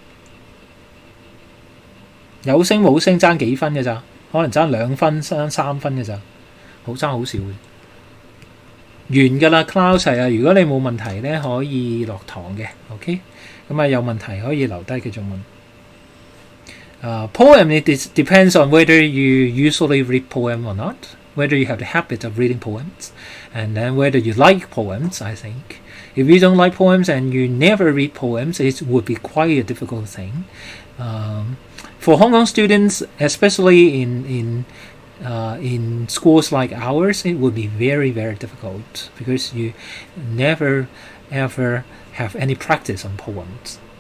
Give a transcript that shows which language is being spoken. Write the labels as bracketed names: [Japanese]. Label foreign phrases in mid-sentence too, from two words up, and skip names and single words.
[Cantonese] 有星冇星爭幾分嘅咋？可能爭2分、爭3分嘅咋，爭好少嘅。完㗎啦 ，Cloud 係啊！如果你冇問題咧，可以落堂嘅 ，OK？咁有問題可以留低繼續問。 [English] Poem it depends on whether you usually read poem or not, whether you have the habit of reading poems, and then whether you like poems. I think if you don't like poems and you never read poems, it would be quite a difficult thing. For Hong Kong students, especially in schools like ours, it would be very, very difficult because you never ever have any practice on poems.